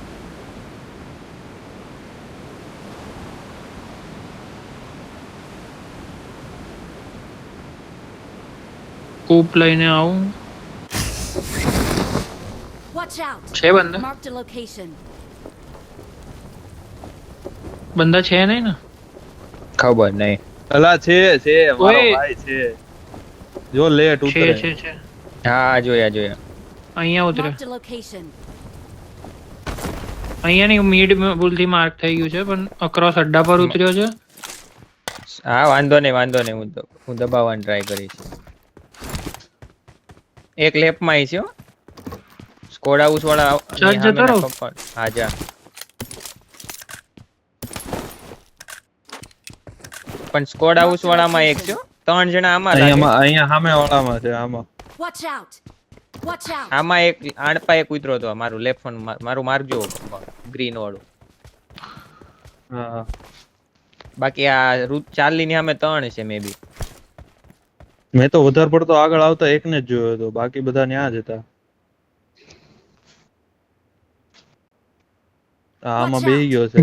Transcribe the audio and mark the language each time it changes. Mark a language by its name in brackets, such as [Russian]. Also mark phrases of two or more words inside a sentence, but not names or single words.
[Gujarati] કૂપ લઈને આવું [English] Watch out. [Gujarati] છે બંદા [English] Marked a location. [Gujarati] બંદા છે નહીં ને ખબર નહીં અલા છે મારો ઓય. ભાઈ છે જો લેટ છે ઉતરે છે છે હા જોયા અહીંયા ઉતરે [English] Marked a location. [Gujarati] અહીંયા નહીં મીડ ભૂલથી માર્ક થઈ ગયું છે પણ અક્રોસ અડ્ડા પર ઉતર્યો છે હા વાંધો નહીં હું દબાવવાની ટ્રાય કરીશ એક લેફ્ટમાં આવી છે હો [English] squad house [Gujarati] વાળા ચાલ, જતો રહો. હા જા પણ [English] squad house [Gujarati] વાળામાં એક છે હો. 3 જણા આમાં લાગે. અહીંયા સામે વાળામાં છે આમાં [English] Watch out. Watch out. [Gujarati] આમાં એક આણપા એક ઉતરો તો મારું લેફ્ટ ફોન મારું માર્ક જો ગ્રીન વાળું હા બાકી આ રૂટ ચાર્લી ની સામે 3 છે [English] may be [Gujarati] મેં તો વધારે પડતો આગળ આવતા એકને જ જોયો હતો બાકી બધા ન્યા જ હતા આમાં બેહી ગયો છે